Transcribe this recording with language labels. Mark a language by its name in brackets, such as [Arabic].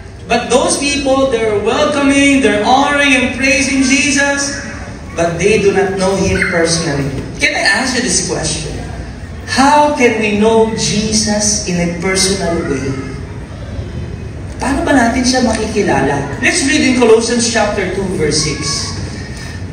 [English] But those people, they're welcoming, they're honoring and praising Jesus, but they do not know Him personally. Can I ask you this question? How can we know Jesus in a personal way? [Filipino] Paano ba natin siya makikilala? [English] Let's read in Colossians chapter 2, verse 6.